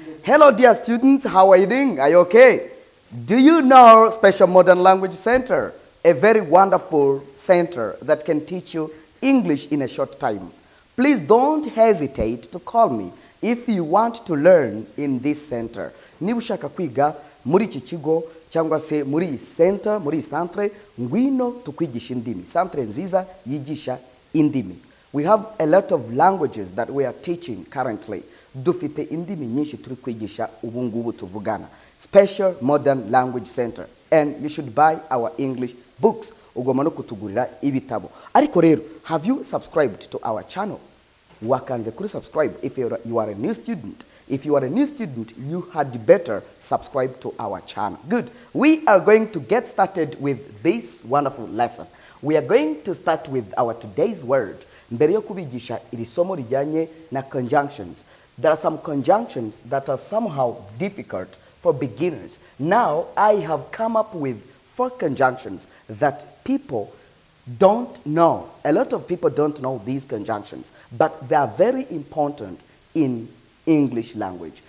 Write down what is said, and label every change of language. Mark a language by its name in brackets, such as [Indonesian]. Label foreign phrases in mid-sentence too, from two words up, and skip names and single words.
[English] Hello, dear students. How are you doing? Are you okay? Do you know Special Modern Language Center? A very wonderful center that can teach you English in a short time. Please don't hesitate to call me if you want to learn in this center. [Kinyarwanda] Niba ushaka kwiga muri iki kigo cyangwa se muri iyi center, muri iyi centre, ngwino tukwigisha indimi. Centre nziza yigisha indimi. [English] We have a lot of languages that we are teaching currently. [Kinyarwanda] Dufite indimi nyinshi turi kwigisha ubu ngubu tuvugana. [English] Special Modern Language Center. And you should buy our English books. [Kinyarwanda] Ugomba no kutugurira ibitabo. Ariko rero, [English] have you subscribed to our channel? [Kinyarwanda] Wakanze kuri [English] subscribe if you are a new student. If you are a new student, you had better subscribe to our channel. Good. We are going to get started with this wonderful lesson. We are going to start with our today's word. [Kinyarwanda] Mbere yo kubigisha iri somo rijyanye na conjunctions. [English] There are some conjunctions that are somehow difficult for beginners. Now, I have come up with 4 conjunctions that people don't know. A lot of people don't know these conjunctions, but they are very important in English language.